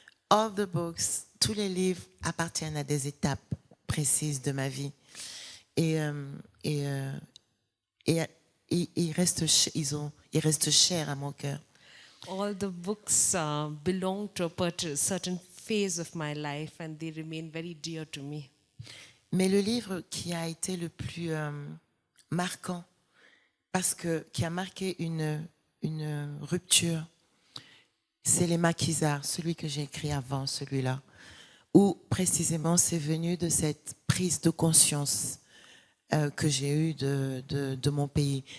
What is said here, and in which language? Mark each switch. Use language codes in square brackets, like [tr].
[en] All the books, [fr] tous les livres appartiennent à des étapes précises de ma vie. Et ils restent chers à mon cœur. [en] All the books belong to a certain phase of my life and they remain very dear to me. [fr] Mais le livre qui a été le plus marquant, qui a marqué une rupture, c'est Les Maquisards, celui que j'ai écrit avant celui-là, où précisément c'est venu de cette prise de conscience que j'ai eue de mon pays.